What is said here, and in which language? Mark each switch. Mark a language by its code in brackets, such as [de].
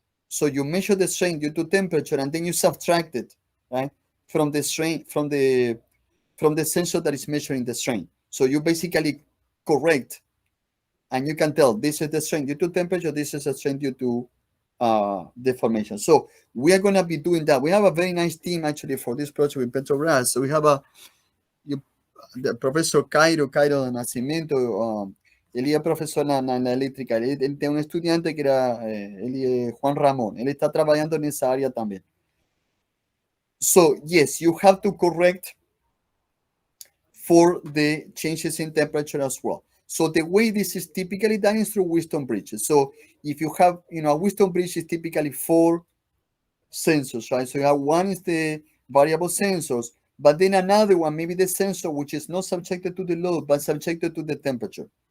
[en] So you measure the strain due to temperature, and then you subtract it, right, from the strain, from the sensor that is measuring the strain. So you basically correct, and you can tell this is the strain due to temperature, this is a strain due to deformation. So we are going to be doing that. We have a very nice team actually for this project with Petrobras. So we have the Professor Cairo Nascimento, [es] él es profesor en la eléctrica. Él tiene un estudiante que era Juan Ramón. Él está trabajando en esa área también. [en] So yes, you have to correct for the changes in temperature as well. So the way this is typically done is through Wheatstone bridges. So if you have, a Wheatstone bridge is typically 4 sensors, right? So you have one is the variable sensors, but then another one, maybe the sensor which is not subjected to the load, but subjected to the temperature.